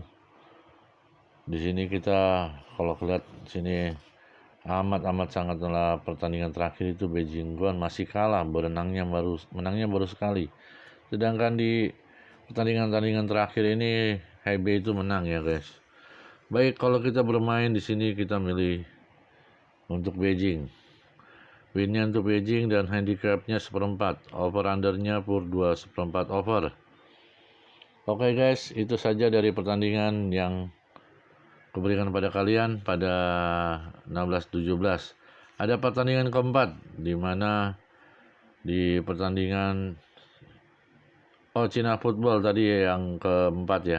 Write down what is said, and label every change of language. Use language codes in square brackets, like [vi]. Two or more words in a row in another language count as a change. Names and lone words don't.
[id] Di sini kita kalau lihat sini amat sangatlah pertandingan terakhir itu Beijing Guoan masih kalah, menangnya baru sekali. Sedangkan di pertandingan terakhir ini HB itu menang ya guys. Baik, kalau kita bermain di sini kita milih untuk Beijing. Winnya untuk Beijing dan handicapnya 1/4. [en] Over undernya PUR 2/4 over. [id] Oke guys, itu saja dari pertandingan yang kuberikan pada kalian pada 16-17. Ada pertandingan keempat di mana di pertandingan Cina Football tadi yang keempat ya.